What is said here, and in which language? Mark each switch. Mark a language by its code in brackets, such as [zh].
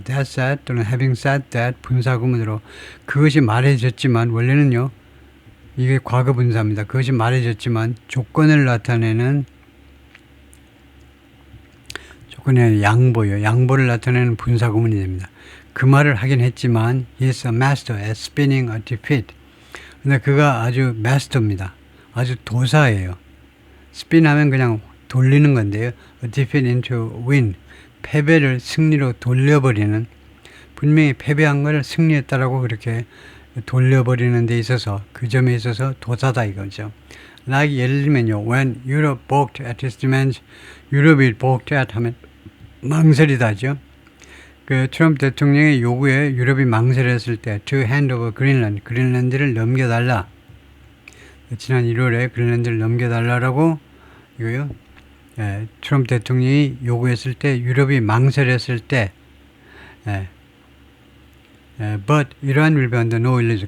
[en] That said [ko] 또는 [en] having said that [ko] 분사구문으로 그것이 말해졌지만 원래는요, 이게 과거 분사입니다. 그것이 말해졌지만 조건을 나타내는 조건의 양보요. 양보를 나타내는 분사구문이 됩니다. 그 말을 하긴 했지만 [en] he is a master at spinning a defeat. [ko] 근데 그가 아주 마스터입니다. 아주 도사예요. 스핀하면 그냥 돌리는 건데요. [en] A defeat into win. [ko] 패배를 승리로 돌려버리는 분명히 패배한 걸 승리했다라고 그렇게 돌려버리는 데 있어서 그 점에 있어서 도사다 이거죠. like 예를 들면요. [en] When Europe balked at his demands. [ko] 유럽이 balked at 하면 망설이다죠. 그 트럼프 대통령의 요구에 유럽이 망설였을 때 [en] to hand over Greenland. [ko] 그린란드를 넘겨달라. 지난 1월에 그린란드를 넘겨달라라고 이거요. 트럼프 대통령이 요구했을 때 유럽이 망설였을 때 [en] but Iran will be under no illusion.